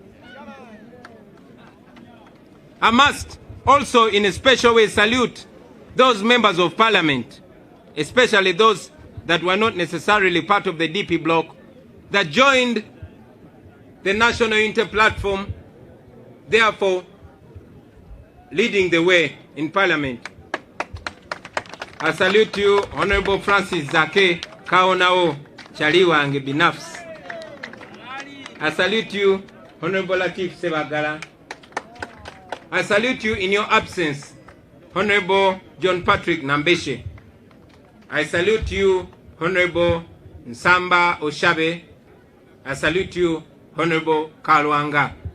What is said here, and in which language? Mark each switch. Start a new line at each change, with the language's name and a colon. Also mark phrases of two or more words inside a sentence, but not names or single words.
English: I must also in a special way salute those members of parliament, especially those that were not necessarily part of the DP bloc, that joined the National Unity Platform, therefore leading the way in parliament. I salute you, Honorable Francis Zake Kaonao Chaliwange Binafs. I salute you, Honorable Latif Sebagala. I salute you in your absence, Honorable John Patrick Nambeshe. I salute you, Honorable Nsamba Oshabe. I salute you, Honorable Kalwanga.